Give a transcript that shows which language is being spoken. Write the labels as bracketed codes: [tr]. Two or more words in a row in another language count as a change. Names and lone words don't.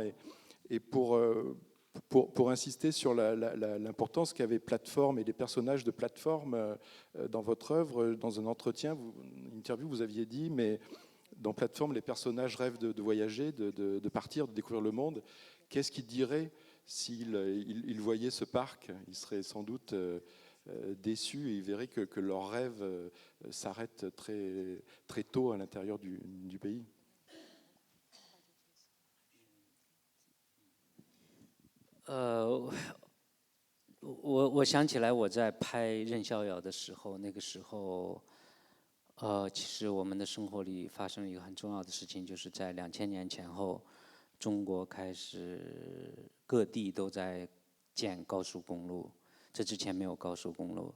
[fr] Et pour insister sur l'importance qu'avait Plateforme et les personnages de Plateforme dans votre œuvre, dans un entretien, une interview, vous aviez dit, mais dans Plateforme, les personnages rêvent de voyager, de partir, de découvrir le monde. Qu'est-ce qu'ils diraient s'ils voyaient ce parc? Ils seraient sans doute déçus et ils verraient que leur rêve s'arrête très, très tôt à l'intérieur du pays. [zh] 我想起来我在拍《任逍遥》的时候，那个时候，其实我们的生活里发生了一个很重要的事情，就是在2000年前后，中国开始各地都在建高速公路，这之前没有高速公路。